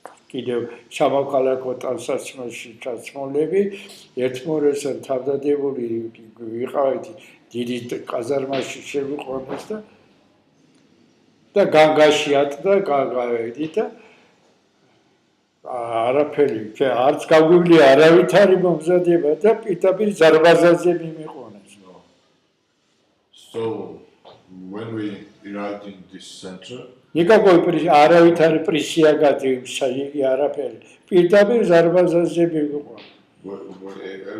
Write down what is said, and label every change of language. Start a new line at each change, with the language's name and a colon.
Georgian: კიდევ სამოქალაქო ტანსაცმელში ჩაცმულები, ერთმორესთან თავდადებული ვიყავით დიდი ყაზარმაში შევიყვანეს და განგაშიათ და გავედით და არაფერი, არც გაგვივლია არავითარი მომზადება და პირდაპირ ზარბაზანზე მიმიყვანეს.
English: So when we arrived in this center,
Russian: ნიკაკოი
Georgian: არავითარი პრისია გადიისა იგი არაფერი. პირდაპირ ზარბაზანზე მიმიყვანეს.